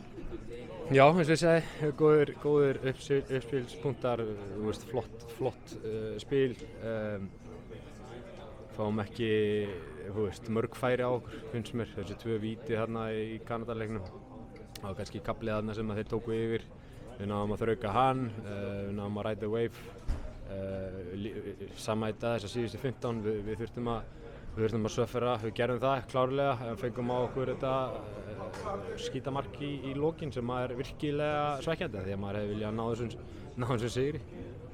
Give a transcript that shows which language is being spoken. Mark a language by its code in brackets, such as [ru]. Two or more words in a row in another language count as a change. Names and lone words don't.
[is] Já, eins og ég segi, góðir uppspilspunktar, flott spil, fáum ekki mörg færi á okkur, finnst mér, þessi 2 víti þarna í Kanadaleiknum. Það var kannski kaflið þarna sem þeir tóku yfir, við náðum að þrauka hann, við náðum að [en] ride the wave, [is] sama í dag þessar síðustu 15, við þurftum að söffera, við gerðum það klárlega, fengum á okkur þetta skítamark í lokin sem er virkilega svekkjandi því að maður hefði viljað ná þessum sigri.